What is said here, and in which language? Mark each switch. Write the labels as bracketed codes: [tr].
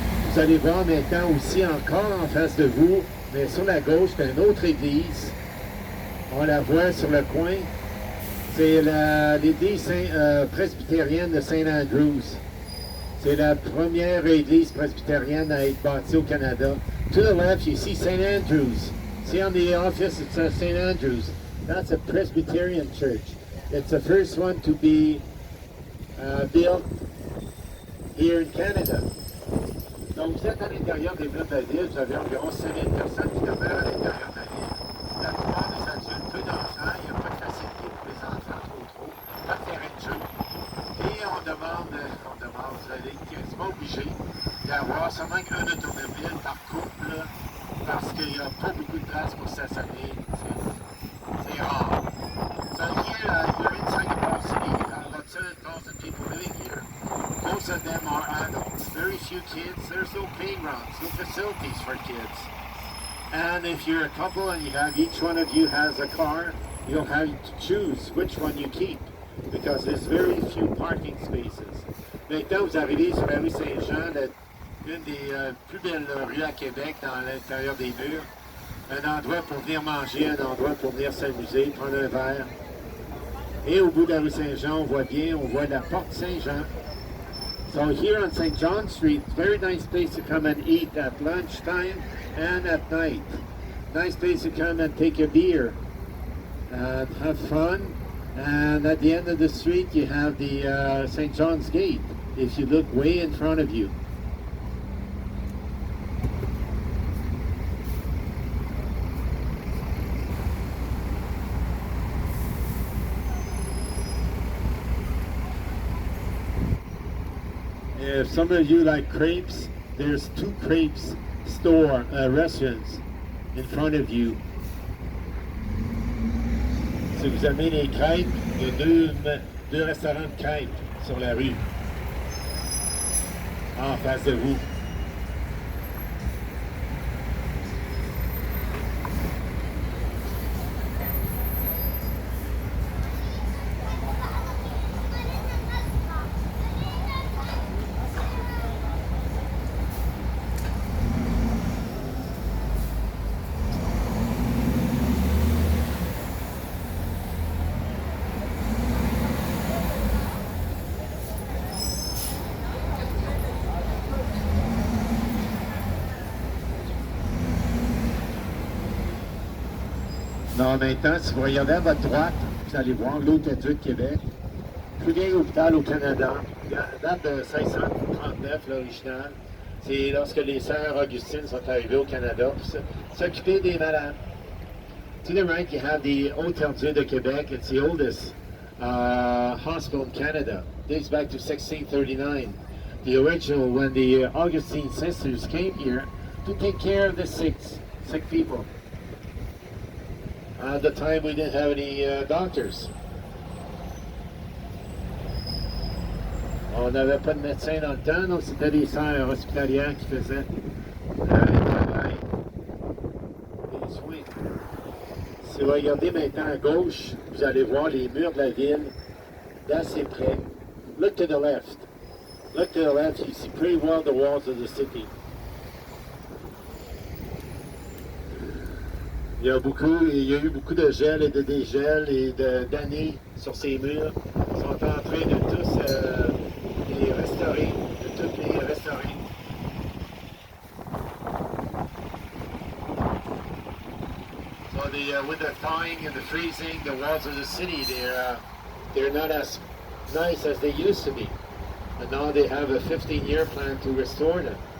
[fr] Vous allez voir maintenant aussi encore en face de vous, mais sur la gauche, c'est une autre église. On la voit sur le coin. C'est l'église presbytérienne de St. Andrews. C'est la première église presbytérienne à être bâtie au Canada. [en] To the left, you see St. Andrews. See on the office, it says St. Andrews. That's a Presbyterian church. It's the first one to be built here in Canada. [fr] Donc, vous êtes à l'intérieur des murs de la ville, vous avez environ 5 000 personnes qui demeurent à l'intérieur de la ville. La plupart des adultes, peu d'enfants, il n'y a pas de facilité pour les enfants trop, pas de terrain de jeu. Et on demande, vous allez quasiment obligé d'avoir seulement un automobile par couple, parce qu'il n'y a pas beaucoup de place pour stationner. C'est rare. [en] So here, you're inside the Ball City. About 7,000 people living here. Most of them are adults. Very few kids. There's no playgrounds, no facilities for kids. And if you're a couple and each one of you has a car, you'll have to choose which one you keep because there's very few parking spaces. [fr] Maintenant, vous arrivez sur la rue Saint-Jean, une des plus belles rues à Québec, dans l'intérieur des murs. Un endroit pour venir manger, un endroit pour venir s'amuser, prendre un verre. Et au bout de la rue Saint-Jean, on voit la porte Saint-Jean. [en] So here on St. John Street, very nice place to come and eat at lunchtime and at night. Nice place to come and take a beer and have fun. And at the end of the street, you have the St. John's Gate, if you look way in front of you. If some of you like crepes, there's 2 crepes restaurants in front of you. [fr] Si vous aimez les crêpes, il y a deux restaurants de crêpes sur la rue, en face de vous. Non, maintenant, si vous regardez à votre droite, vous allez voir l'Hôtel-Dieu de Québec. Plus vieil hôpital au Canada. Il date de 1639, l'original. C'est lorsque les sœurs Augustine sont arrivées au Canada pour s'occuper des malades. [en] To the right, you have the Hôtel-Dieu de Québec. It's the oldest hospital in Canada. Dates back to 1639. The original, when the Augustine sisters came here to take care of the sick people. At the time, we didn't have any doctors. [fr] On n'avait pas de médecin dans le temps, donc c'était des sœurs hospitalières qui faisaient le travail des soins. Si vous regardez maintenant à gauche, vous allez voir les murs de la ville d'assez près. [en] Look to the left. Look to the left, you see pretty well the walls of the city. [fr] Il y a eu beaucoup de gel et de dégel et d'années sur ces murs. Ils sont en train de tous les restaurer, de toutes les restaurer. [en] So with the thawing and the freezing, the walls of the city, they're not as nice as they used to be. And now they have a 15-year plan to restore them.